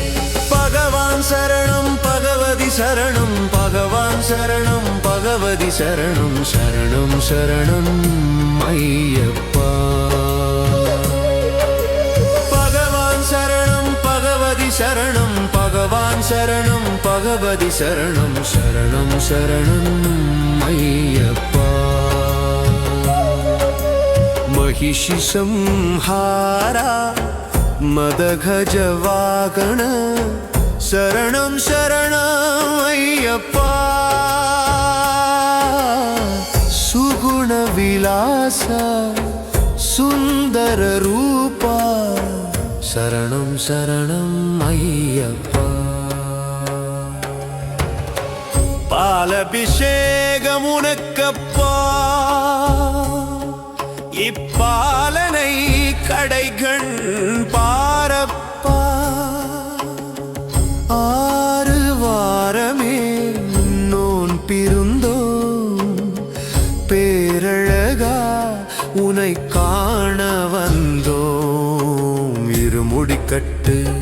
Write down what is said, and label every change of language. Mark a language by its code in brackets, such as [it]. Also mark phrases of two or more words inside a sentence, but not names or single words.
[ta] பகவான் சரணம் பகவதி சரணம் பகவான் சரணம் பகவதி சரணம் சரணம் சரணம் ஐயப்பா பகவான் சரணம் பகவதி சரணம் பகவான் சரணம் பகவதி சரணம் சரணம் சரணம் ஐயப்பா [sa] महिषि संहारा मदगज वागण शरणं शरणं अय्यप्पा सुगुण विलास सुंदर रूपा शरणं शरणं अय्यप्पा பாலபிஷேகமுனக்கப்பா [ta] இப்பாலனை கடைகண் பாரப்பா ஆறு வாரமே நோன் பிருந்தோம் பேரழகா உனை காண வந்தோம் இருமுடிக்கட்டு